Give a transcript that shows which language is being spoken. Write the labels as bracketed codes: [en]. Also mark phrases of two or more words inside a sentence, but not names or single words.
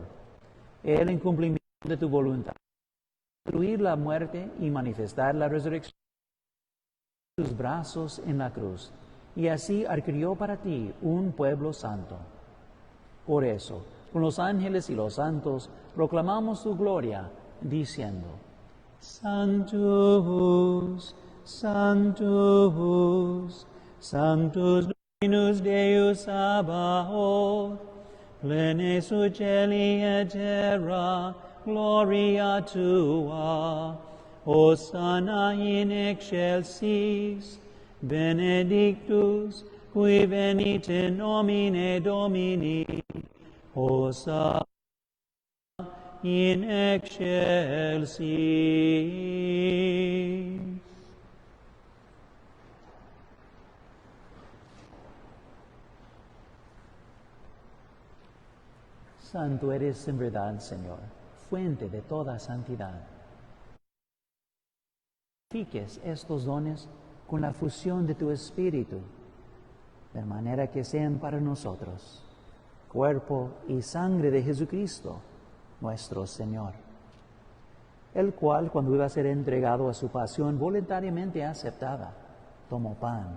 [es] Él, en cumplimiento de tu voluntad, destruir la muerte y manifestar la resurrección de tus brazos en la cruz, y así adquirió para ti un pueblo santo. Por eso, con los ángeles y los santos, proclamamos tu gloria, diciendo: [la] Sanctus, Sanctus, Sanctus Dominus Deus Sabaoth, plene celi et terra, gloria tua, Hosanna in excelsis, benedictus, qui venit in nomine Domini, Hosanna in excelsis. [es] Santo eres en verdad, Señor, fuente de toda santidad. Santifiques estos dones con la fusión de tu Espíritu, de manera que sean para nosotros cuerpo y sangre de Jesucristo, nuestro Señor, el cual, cuando iba a ser entregado a su pasión voluntariamente aceptada, tomó pan.